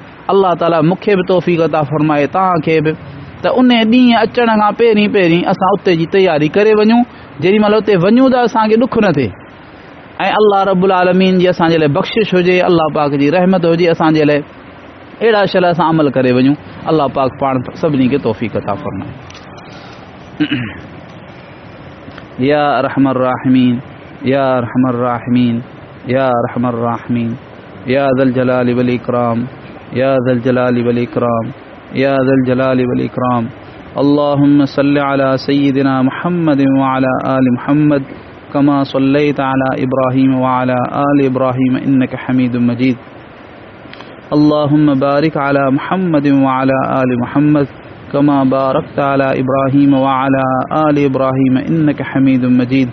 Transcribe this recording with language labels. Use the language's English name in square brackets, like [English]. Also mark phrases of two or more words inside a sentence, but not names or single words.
[Sindhi] अल्लाह ताला मूंखे बि तौफ़ीक़ अता फरमाए, तव्हांखे बि, त उन ॾींहुं अचण खां पहिरीं असां उते जी तयारी करे वञूं। जेॾी महिल उते वञूं त असांखे ॾुख न थिए, ऐं अल्लाह [Arabic] رب العالمين [Sindhi] जी असांजे लाइ बख़्शिश हुजे, अल्लाह पाक जी रहमत हुजे असांजे लाइ, अहिड़ा शल असां अमल करे वञूं। अल्लाह पाक पाण सभिनी खे तौफ़ीक़ अता फरमाए। [Arabic] يا أرحم الراحمين، يا أرحم الراحمين، يا أرحم الراحمين، يا ذا الجلال والإكرام، يا ذا الجلال والإكرام، يا ذا الجلال والإكرام. اللهم صل على سيدنا محمد وعلى آل محمد كما صليت على إبراهيم وعلى آل إبراهيم إنك حميد مجيد. اللهم بارك على محمد وعلى آل محمد كما باركت على إبراهيم وعلى آل إبراهيم إنك حميد مجيد.